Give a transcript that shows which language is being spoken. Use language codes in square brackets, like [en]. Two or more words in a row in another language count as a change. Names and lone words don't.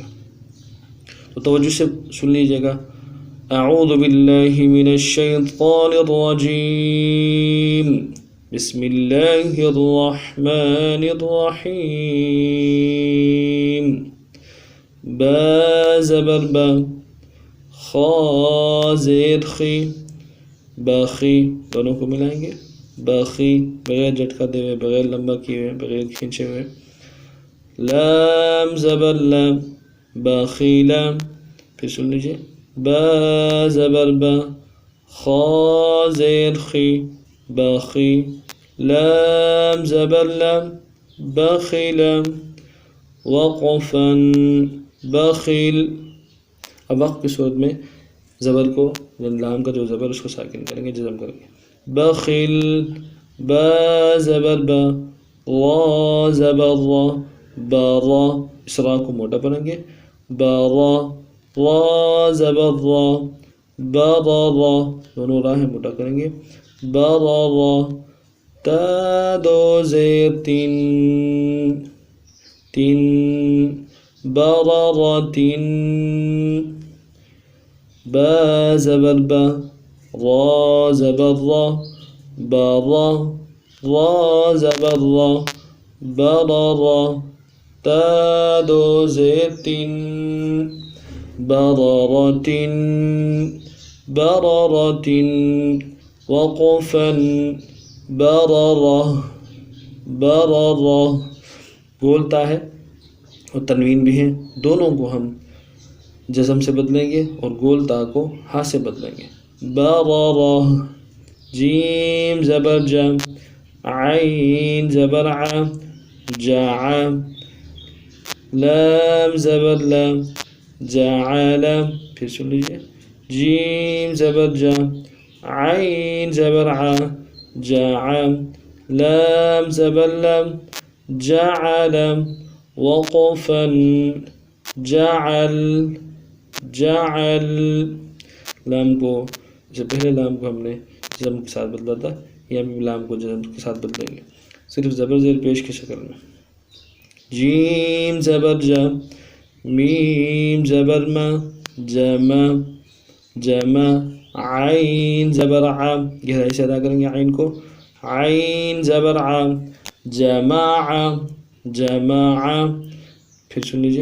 [ur] تو توجہ سے سن لیجیے گا۔ [ar] اعوذ باللہ من الشیطان الرجیم، بسم اللہ الرحمن الرحیم۔ [ur] با زبر با، خا زیر خی، باخی دونوں کو ملائیں گے، باخی بغیر جھٹکا دے ہوئے، بغیر لمبا کیے ہوئے، بغیر کھینچے ہوئے۔ لام زبر لام، باخی لام، پھر سن لیجیے۔ با زبر با، خا زیر خی، باخی، لام زبر لام، باخی لام، وقفاً بخیل۔ اب وقف کی صورت میں زبر کو لام کا جو زبر اس کو ساکن کریں گے، جزم کریں گے۔ بخیل، با زبر با، را زبر را، بارا، اس را کو موٹا پڑھیں گے، بارا، را زبر را، بارا، دونوں راہیں موٹا کریں گے، بارا، تا دو زیر تین، تین، بررتن، با زبر با، را زبر را، برا، را زبر را، بررا، تا دو زیر تین، بررتن، بررتن، وقفا، بررہ، بررہ، بولتا ہے اور تنوین بھی ہیں، دونوں کو ہم جزم سے بدلیں گے اور گول تا کو ہا سے بدلیں گے۔ بررہ، جیم زبر جا، عین زبر ع، جاع، لام زبر لام، جعل، پھر سن لیجیے۔ جیم زبر جا، عین زبر ع، جاع، لام زبر لام، جعل، وقفاً، جعل، جعل، لام کو سے پہلے لام کو ہم نے جزم کے ساتھ بدلا تھا، یا بھی لام کو جزم کے ساتھ بدلیں گے صرف زبر زیر پیش کی شکل میں۔ جیم زبر جا، میم زبر ما، جمع، جمع، عین زبر ع، گہرائی سے ادا کریں گے عین کو، عین زبر ع، جماع، جماع، پھر سن لیجیے۔